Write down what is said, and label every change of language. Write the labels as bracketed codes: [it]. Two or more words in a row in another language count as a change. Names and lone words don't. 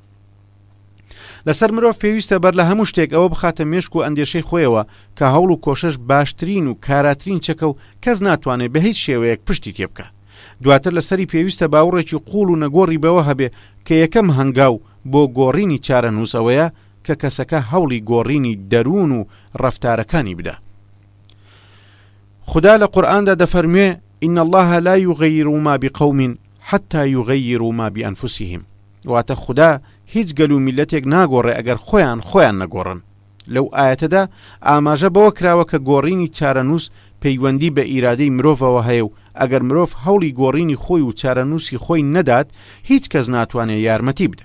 [ckb] لەسەر مرۆڤ پێویستە بەر لە هەموو شتێک ئەوە بخاتە مێشک و ئەندێشەی خۆیەوە کە هەوڵ و کۆشش باشترین و کاراترین چەکە و کەس ناتوانێت بە هیچ شێوەیەک پشتی تێ بکە. دواتر لەسەری پێویستە باوەڕێکی قوڵ و نەگۆڕی بەوە هەبێ کە یەکەم هەنگاو بۆ گۆڕینی چارە نووسەوەیە کە کەسەکە هەوڵی گۆڕینی دەروون و ڕەفتارەکانی بدە. خدا لە قورئاندا دەفەرموێ [ar] إن الله لا يغير ما بقوم حتى يغيروا ما بأنفسهم. [ckb] واتە خدا هیچ گەل و میلەتێک ناگۆڕێ ئەگەر خۆیان نەگۆڕن. لەو ئاەتەدا ئاماژە بەوە کراوە کە گۆڕینی چارەنووس پەیوەندی بە ئیرادەی مرۆڤەوە هەیە و ئەگەر مرۆڤ هەوڵی گۆڕینی خۆی و چارەنووسی خۆی نەدات هیچ کەس ناتوانێت یارمەتی بدە.